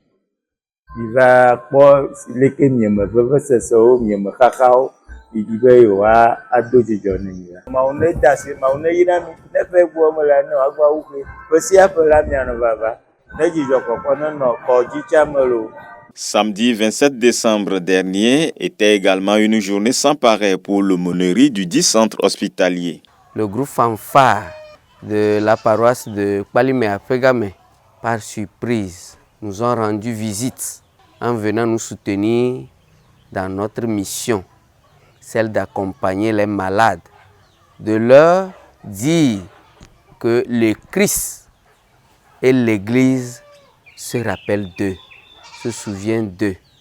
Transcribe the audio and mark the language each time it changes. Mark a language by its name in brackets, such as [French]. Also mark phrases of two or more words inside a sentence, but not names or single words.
[Ewe] Miva kpɔ leke mieme vevesesewo, mieme xaxawo, ɖiɖi be yewoa ado dzidzɔ ne mi la. Mawu ne da asi, mawu ne yi na mi, ne ƒe gbɔ me la ne wòagba wu ƒe. Ƒe sia ƒe la mianɔ vava, ne dzidzɔkpɔkpɔ nenɔ kɔdzi tsɛ me lo. [French] Samedi 27 décembre dernier était également une journée sans pareil pour l'aumônerie du 10 centre hospitalier. Le groupe fanfare de la paroisse de Balimé à Pégamé, par surprise, nous ont rendu visite en venant nous soutenir dans notre mission, celle d'accompagner les malades, de leur dire que le Christ et l'Église se rappellent d'eux, se souviennent d'eux.